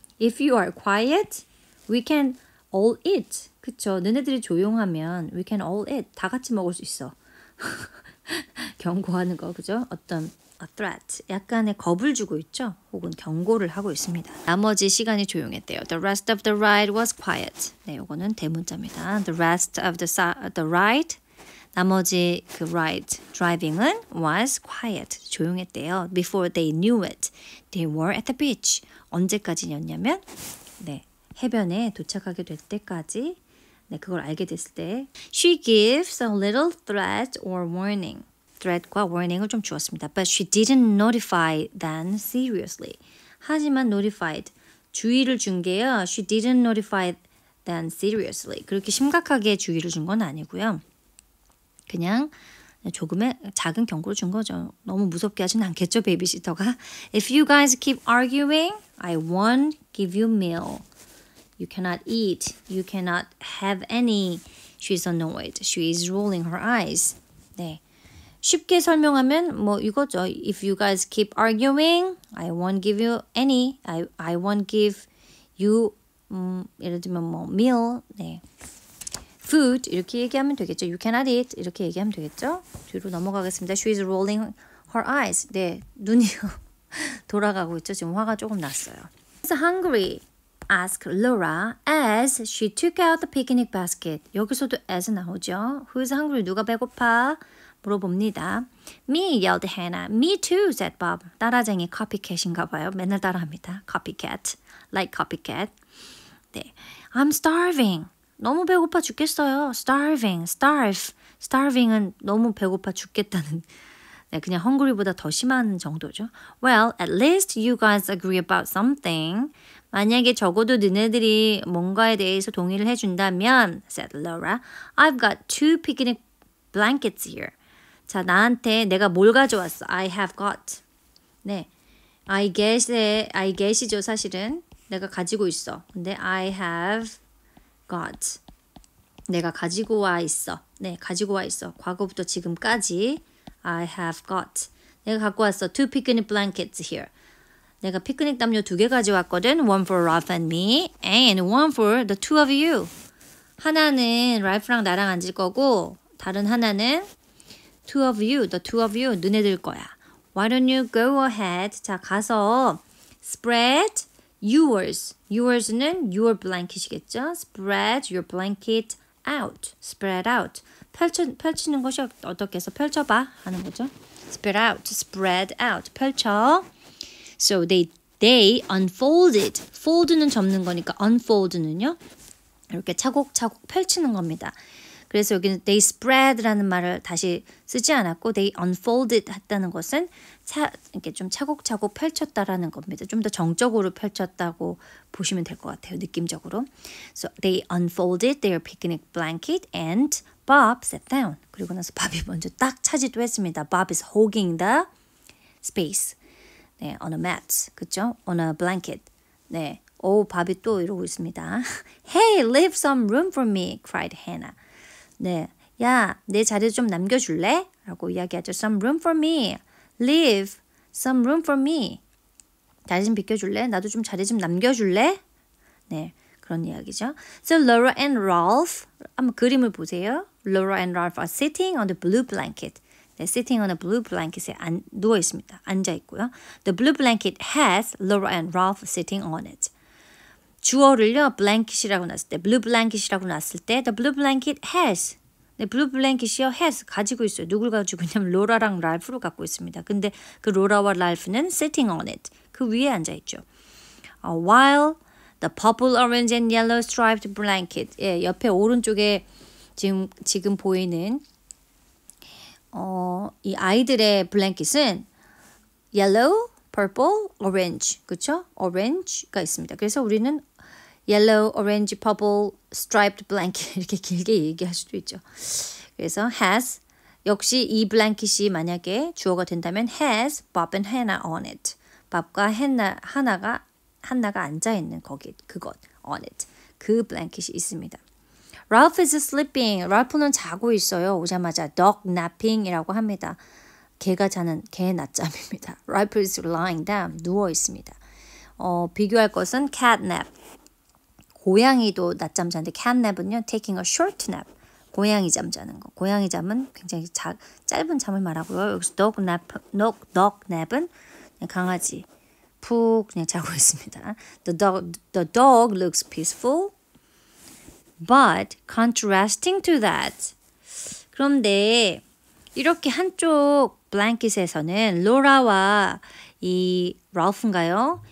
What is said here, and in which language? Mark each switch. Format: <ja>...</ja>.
<en>If you are quiet, we can all eat.</en> <ko>그쵸? 너네들이 조용하면</ko> <en>we can all eat.</en> <ko>다 같이 먹을 수 있어. 경고하는 거, 그죠? 어떤</ko> <en>a threat.</en> <ko>약간의 겁을 주고 있죠. 혹은 경고를 하고 있습니다. 나머지 시간이 조용했대요.</ko> <en>The rest of the ride was quiet.</en> <ko>네, 요거는 대문자입니다.</ko> <en>The rest of the ride.</en> <ko>나머지 그 ride, driving은</ko> <en>was quiet.</en> <ko>조용했대요.</ko> <en>Before they knew it, they were at the beach.</en> <ko>언제까지였냐면 네, 해변에 도착하게 될 때까지 네, 그걸 알게 됐을 때</ko> <en>She gives a little threat or warning.</en> <ko>threat과 warning을 좀 주었습니다.</ko> <en>But she didn't notify them seriously.</en> <ko>하지만 notified, 주의를 준 게요.</ko> <en>She didn't notify them seriously.</en> <ko>그렇게 심각하게 주의를 준 건 아니고요. 그냥 조금의 작은 경고를 준 거죠. 너무 무섭게 하진 않겠죠, 베이비시터가.</ko> <en>If you guys keep arguing, I won't give you meal. You cannot eat. You cannot have any. She's annoyed. She is rolling her eyes. 네.</en> <ko>쉽게 설명하면 뭐 이거죠.</ko> <en>If you guys keep arguing, I won't give you any. I won't give you</en> <ko>예를 들면 뭐</ko> <en>meal, 네.</en> <ko>food 이렇게 얘기하면 되겠죠.</ko> <en>You cannot eat</en> <ko>이렇게 얘기하면 되겠죠. 뒤로 넘어가겠습니다.</ko> <en>She is rolling her eyes.</en> <ko>네, 눈이 돌아가고 있죠. 지금 화가 조금 났어요.</ko> <en>Who's hungry? asked Laura as she took out the picnic basket.</en> <ko>여기서도 as 나오죠.</ko> <en>Who's hungry?</en> <ko>누가 배고파? 물어봅니다.</ko> <en>Me, yelled Hannah. Me too, said Bob.</en> <ko>따라쟁이 copycat인가 봐요. 맨날 따라합니다. Copycat.</ko> <en>Like copycat.</en> <ko>네.</ko> <en>I'm starving.</en> <ko>너무 배고파 죽겠어요. Starving. Starve. Starving은 너무 배고파 죽겠다는 네, 그냥 hungry보다 더 심한 정도죠.</ko> <en>Well, at least you guys agree about something.</en> <ko>만약에 적어도 너네들이 뭔가에 대해서 동의를 해준다면 said Laura.</ko> <en>I've got 2 picnic blankets here.</en> <ko>자, 나한테 내가 뭘 가져왔어?</ko> <en>I have got.</en> <ko>네,</ko> <en>I get</en> <ko>이죠, 사실은. 내가 가지고 있어. 근데</ko> <en>I have got.</en> <ko>내가 가지고 와 있어. 네, 가지고 와 있어. 과거부터 지금까지</ko> <en>I have got.</en> <ko>내가 갖고 왔어.</ko> <en>2 picnic blankets here.</en> <ko>내가 피크닉 담요 2개 가져왔거든.</ko> <en>One for Ralph and me and one for the 2 of you.</en> <ko>하나는 랄프랑 나랑 앉을 거고 다른 하나는</ko> <en>2 of you, the 2 of you,</en> <ko>너네들 거야.</ko> <en>Why don't you go ahead?</en> <ko>자, 가서</ko> <en>spread yours. Yours는 your blanket이겠죠? Spread your blanket out. Spread out.</en> <ko>펼치는 것이 어떻게 해서 펼쳐봐 하는 거죠.</ko> <en>Spread out. Spread out.</en> <ko>펼쳐.</ko> <en>So they unfolded.</en> <ko>fold는 접는 거니까 unfold는요. 이렇게 차곡차곡 펼치는 겁니다. 그래서 여기는 they spread라는 말을 다시 쓰지 않았고</ko> <en>they unfolded</en> <ko>했다는 것은 이렇게 좀 차곡차곡 펼쳤다라는 겁니다. 좀 더 정적으로 펼쳤다고 보시면 될 것 같아요. 느낌적으로.</ko> <en>So they unfolded their picnic blanket and Bob sat down.</en> <ko>그리고 나서 밥이 먼저 딱 차지도 했습니다.</ko> <en>Bob is hogging the space. 네, on a mat.</en> <ko>그쵸?</ko> <en>On a blanket. 네.</en> <ko>오, 밥이 또 이러고 있습니다.</ko> <en>Hey, leave some room for me, cried Hannah.</en> <ko>네, 야, 내 자리 좀 남겨줄래? 라고 이야기하죠. Some room for me.</ko> <en>Leave some room for me.</en> <ko>자리 좀 비켜줄래? 나도 좀 자리 좀 남겨줄래? 네, 그런 이야기죠.</ko> <en>So Laura and Ralph,</en> <ko>한번 그림을 보세요.</ko> <en>Laura and Ralph are sitting on the blue blanket. 네, sitting on a blue blanket에</en> <ko>누워 있습니다. 앉아 있고요.</ko> <en>The blue blanket has Laura and Ralph sitting on it.</en> <ko>주어를요, blanket이라고 놨을 때, blue blanket이라고 놨을 때,</ko> <en>the blue blanket has.</en> <ko>네, blue blanket이요, has 가지고 있어요. 누굴 가지고 있냐면 로라랑 랄프를 갖고 있습니다. 근데 그 로라와 랄프는</ko> <en>sitting on it.</en> <ko>그 위에 앉아 있죠.</ko> <en>While the purple, orange, and yellow striped blanket.</en> <ko>예, 옆에 오른쪽에 지금 보이는 이 아이들의 블랭킷은 yellow, purple, orange, 그렇죠? orange가 있습니다. 그래서 우리는 yellow, orange, purple, striped blanket 이렇게 길게 얘기할 수도 있죠. 그래서 has 역시 이 블랭킷이 만약에 주어가 된다면</ko> <en>has Bob and Hannah on it.</en> <ko>밥과 하나가 앉아 있는 그것 on it. 그 블랭킷이 있습니다.</ko> <en>Ralph is sleeping.</en> <ko>랄프는 자고 있어요. 오자마자 dog napping이라고 합니다. 개가 자는 개 낮잠입니다.</ko> <en>Ralph is lying down.</en> <ko>누워 있습니다. 비교할 것은 cat nap. 고양이도 낮잠 자는데 cat nap은요</ko> <en>taking a short nap.</en> <ko>고양이 잠 자는 거. 고양이 잠은 굉장히 짧은 잠을 말하고요. 여기서 dog nap은 강아지 푹 그냥 자고 있습니다.</ko> <en>The dog looks peaceful, but contrasting to that.</en> <ko>그런데 이렇게 한쪽 블랭킷에서는 로라와 이 랄프인가요?</ko>